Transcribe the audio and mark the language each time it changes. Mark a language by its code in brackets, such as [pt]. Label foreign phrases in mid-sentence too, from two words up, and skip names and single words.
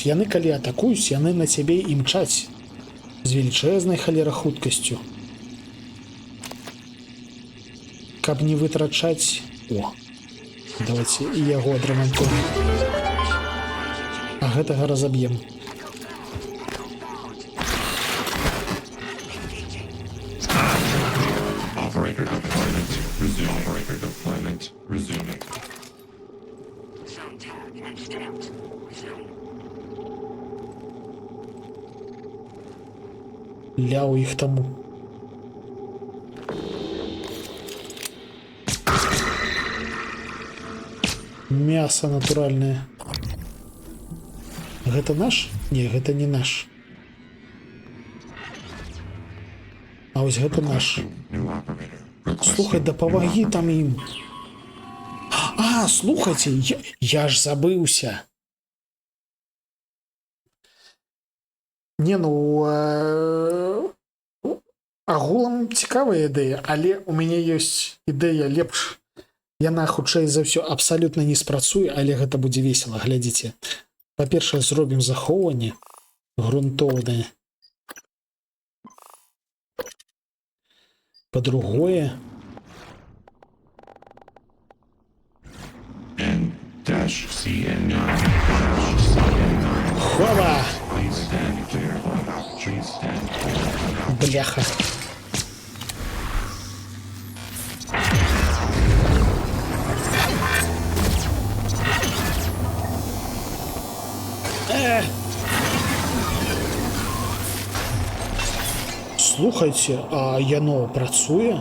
[be] Яны калі атакуюць, яны на цябе імчаць з велічэзнай халера хуткасцю. Каб не вытрачаць... О, давайте і яго адрамантуем. А гэтага разаб'ем. [en] Operator deployment. Resume. Operator deployment. Resuming. [be] Ляў іх таму. Мясо натуральнае. Гэта наш? Не, гэта не наш. А вось гэта наш. [en] New operator. [be] Слухай, дапамагі там ім. А, слухайце, я ж забыўся. Не, ну, агулам цікавая ідэя, але у мяне ёсць ідэя лепш. Яна, хутчэй за ўсё, абсалютна не спрацуе, але гэта будзе весела, глядзіце. Па-першае, зробім захоўванне грунтоўнае. Па-другое... N-CN9. Хова! [en] Please stand clear of out. Please stand clear of out. [be] Бляха. Слухайце, а яно працуе?